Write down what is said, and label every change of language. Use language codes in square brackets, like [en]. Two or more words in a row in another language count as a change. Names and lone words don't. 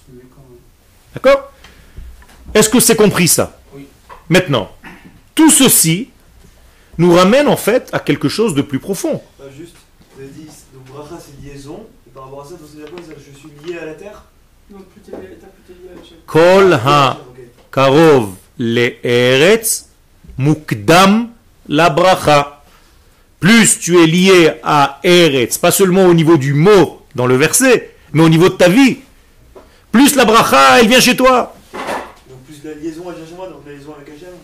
[fr] D'accord? Est-ce que c'est compris ça? Oui. Maintenant, tout ceci nous ramène en fait à quelque chose de plus profond. Juste, vous avez dit, donc bracha c'est liaison, et par rapport à ça, vous savez quoi, je suis lié à la terre? Non, plus t'es lié à la chaîne. [he] כל הקרוב לארץ מוקדם לברכה. [fr] Plus tu es lié à Eretz, pas seulement au niveau du mot dans le verset, mais au niveau de ta vie, plus la bracha, elle vient chez toi. Donc plus la liaison elle vient chez moi, donc la liaison avec Hachem.